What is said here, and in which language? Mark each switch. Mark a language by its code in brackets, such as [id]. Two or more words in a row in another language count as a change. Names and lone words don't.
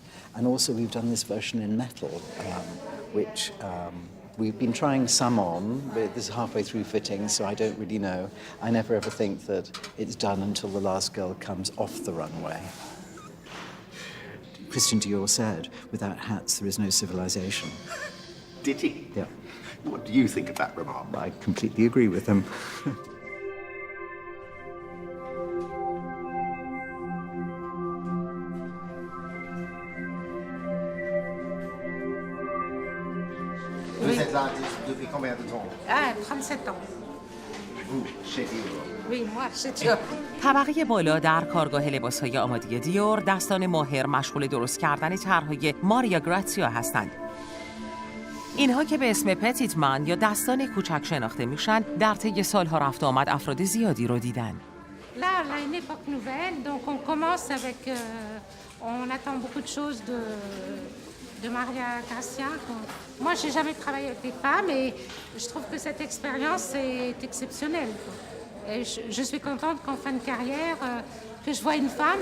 [en] And also we've done this version in metal, which we've been trying some on, but this is halfway through fitting, so I don't really know. I never ever think that it's done until the last girl comes off the runway. Christian Dior said, without hats, there is no civilization. Did he? Yeah. What do you think of that remark? I completely agree with him. [fr] Vous êtes là depuis combien de temps? 37 ans. Vous, chez Dior? Oui, moi, chez Dior. [fa] طبقه بالا در کارگاه لباس‌های آماده دیور دستان ماهر مشغول درست کردن طرح‌های ماریا گراتسیا هستند. اینها که به اسم پتیت من یا دستان کوچک شناخته میشن، در طی سالها رفت آمد افراد زیادی رو دیدن. [fr] Là, on a une époque nouvelle, donc on commence avec... on attend beaucoup de choses de Maria Grazia. Moi, j'ai jamais travaillé avec des femmes et je trouve que cette expérience est exceptionnelle. Et je suis contente qu'en fin de carrière, que je vois une femme.